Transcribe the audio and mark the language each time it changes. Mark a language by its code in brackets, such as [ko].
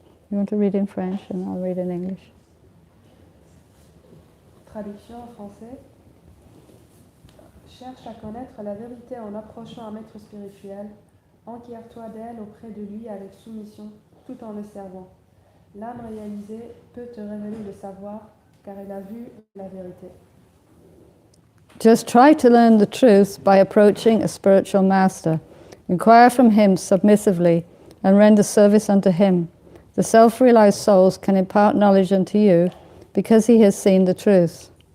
[en] You want to read in French and I'll read in English. [fr] Traduction en français. Cherche à connaître la vérité en approchant un maître spirituel. Enquiers-toi d'elle auprès de lui avec soumission, tout en le servant. L'âme réalisée peut te révéler le savoir, car elle a vu la vérité. [en] Just try to learn the truth by approaching a spiritual master. Inquire from him submissively and render service unto him. The self-realized souls can impart knowledge unto you because he has seen the truth.